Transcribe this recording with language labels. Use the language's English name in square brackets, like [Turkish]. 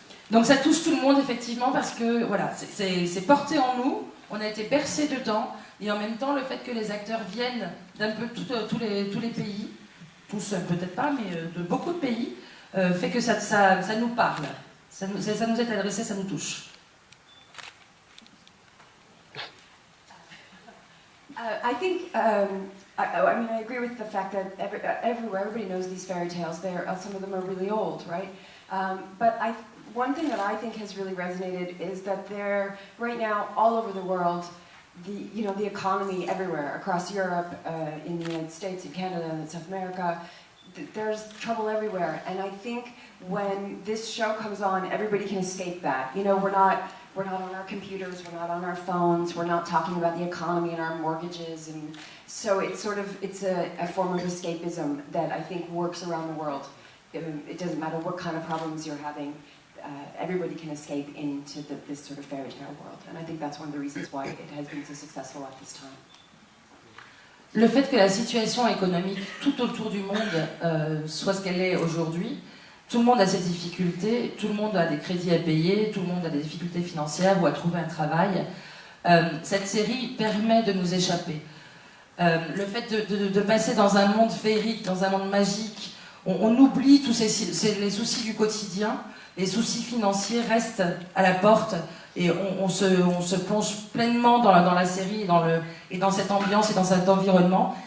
[French] donc ça touche tout le monde effectivement parce que voilà, c'est porté en nous, on a été bercé dedans et en même temps le fait que les acteurs viennent d'un peu tous les pays, tous peut-être pas, mais de beaucoup de pays, fait que ça nous parle, ça nous est adressé, ça nous touche. [English] I think, I mean, I agree with the fact that everywhere, everybody knows these fairy tales. Some of them are really old, right? But one thing that I think has really resonated is that they're, right now, all over the world, the economy everywhere, across Europe, in the United States, in Canada, and South America, there's trouble everywhere. And I think when this show comes on, everybody can escape that. You know, we're not on our computers, we're not on our phones, we're not talking about the economy and our mortgages, and so it's a form of escapism that I think works around the world. It doesn't matter what kind of problems you're having, everybody can escape into this sort of fairy tale world, and I think that's one of the reasons why it has been so successful at this time. [French] Le fait que la situation économique tout autour du monde soit ce qu'elle est aujourd'hui, tout le monde a ses difficultés, tout le monde a des crédits à payer, tout le monde a des difficultés financières ou à trouver un travail. Cette série permet de nous échapper. Le fait de passer dans un monde féerique, dans un monde magique, on oublie tous les soucis du quotidien, les soucis financiers restent à la porte et on se plonge pleinement dans la série et dans cette ambiance et dans cet environnement.